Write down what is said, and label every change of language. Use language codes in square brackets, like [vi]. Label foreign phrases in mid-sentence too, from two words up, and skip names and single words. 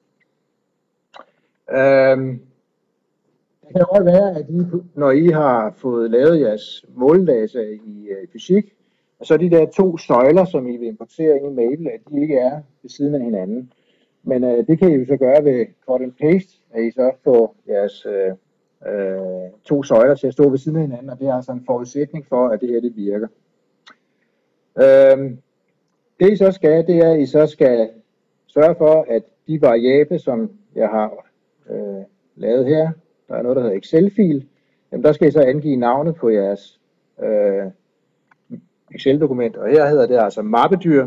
[da] Det kan godt være, at når I har fået lavet jeres måldata i fysik, og så de der 2 søjler, som I vil importere ind i Maple, at de ikke er ved siden af hinanden. Men det kan I jo så gøre ved [en] cut and paste, [da] at I så får jeres 2 søjler til at stå ved siden af hinanden, og det er altså en forudsætning for, at det her det virker. Det I så skal, det er, at I så skal sørge for, at de variable, som jeg har lavet her, der er noget, der hedder Excel-fil, jamen der skal I så angive navnet på jeres Excel-dokument, og her hedder det altså mappedyr.